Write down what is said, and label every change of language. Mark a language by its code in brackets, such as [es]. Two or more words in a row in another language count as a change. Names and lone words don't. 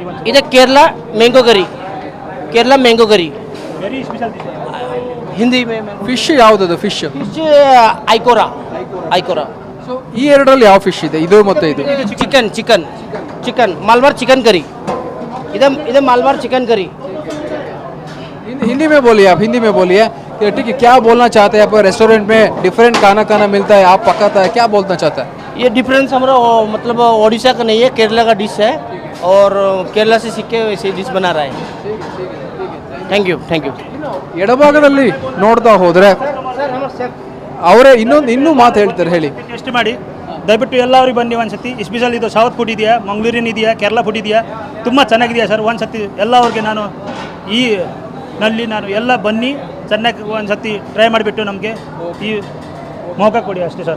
[kn] ಇದೆ ಕೇರಳ [en] mango curry, [kn] ಕೇರಳ [en] mango curry, very special dish. [kn] ಹಿಂದಿ ಫಿಶ್ ಯಾವುದದು? ಫಿಶ್ ಐಕೋರಾ. ಸೊ ಈ ಎರಡರಲ್ಲಿ ಯಾವ ಫಿಶ್ ಇದೆ? ಇದು ಮತ್ತೆ ಇದು? [en] chicken Malabar chicken curry. ಇದೆ Malabar chicken curry. [hi] हिंदी में बोलिए, आप हिंदी में बोलिए. ठीक है, क्या बोलना चाहते हैं? आप रेस्टोरेंट में डिफरेंट खाना मिलता है, आप पकाता है, क्या बोलना चाहता है? ये डिफरेंस हमारा मतलब उड़ीसा का नहीं है, केरला का डिश है और केरला से सीख के वैसे डिश बना रहा है। [en] thank you thank you. [kn] ಎಡಭಾಗದಲ್ಲಿ ನೋಡ್ತಾ ಹೋದ್ರೆ [hi] सर हमारे शेफ [kn] ಅವರೇ ಇನ್ನೂ ಮಾತು ಹೇಳ್ತಾರೆ, ಹೇಳಿ. ಟೇಸ್ಟ್ ಮಾಡಿ ದಯವಿಟ್ಟು ಎಲ್ಲರಿಗೆ ಬನ್ನಿ ಒಂದ್ಸತಿ. ಸ್ಪೆಷಲ್ ಇದು [en] south food [kn] ಇದೆಯಾ, ಮಂಗಳೂರಿನ ಇದೆಯಾ, ಕೇರಳ ಫುಡ್ ಇದೆಯಾ, ತುಂಬ ಚೆನ್ನಾಗಿದೆಯಾ ಸರ್. ಒಂದ್ಸತಿ ಎಲ್ಲರಿಗೆ ನಾನು ಈ ನಲ್ಲಿ ನಾನು ಎಲ್ಲ ಬನ್ನಿ ಚೆನ್ನಾಗಿ ಒಂದ್ಸತಿ ಟ್ರೈ ಮಾಡಿಬಿಟ್ಟು ನಮಗೆ ಈ ಮೌಕ ಕೊಡಿ ಅಷ್ಟೇ ಸರ್.